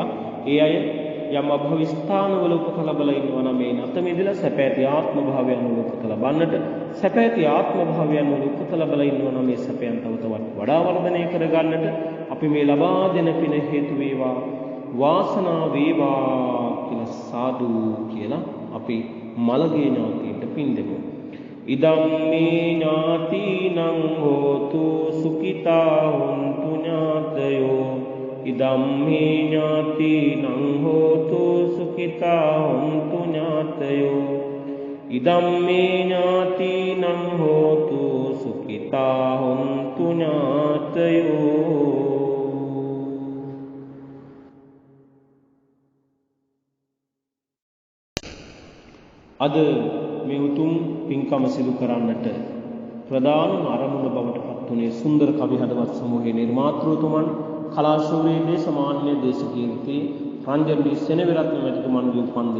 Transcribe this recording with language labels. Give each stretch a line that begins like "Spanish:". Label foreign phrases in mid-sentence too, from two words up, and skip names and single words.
Sinhala: ඒ අය යම් අභව ස්ථානවල උපත ලැබලා ඉන්නවා නම් මේ නැත මෙදලා සැපැති ආත්ම භාවයන් වල උපත ලබන්නට, සැපැති ආත්ම භාවයන් වල උපත ලැබලා ඉන්නවා නම් මේ සැපයන් තව තවත් වඩා වර්ධනය කරගන්නට අපි මේ ලබා දෙන පින හේතු වේවා, වාසනාව වේවා කියලා සාදු කියලා අපි මළගේ ඥාතීන්ට පින් දෙමු.
Pali: ඉදම් මේ ඥාතිනං හෝතු සුඛිතා හොන්තු ඥාතයෝ. ඉදම් මේ ඥාතිනං හෝතු සුඛිතා හොන්තු ඥාතයෝ. ඉදම් මේ ඥාතිනං හෝතු සුඛිතා හොන්තු ඥාතයෝ.
Sinhala: අද මේ උතුම් පින්කම සිදු කරන්නට ප්‍රධාන අරමුණ බවට පත්ුනේ සුන්දර කවි හදවත් සමූහයේ නිර්මාතෘතුමන් කලාශූරී දේශමාන්‍ය දේශකීර්ති රංජන්දී සෙනවිරත්න මැතිතුමන්ගේ උපන්දිනය.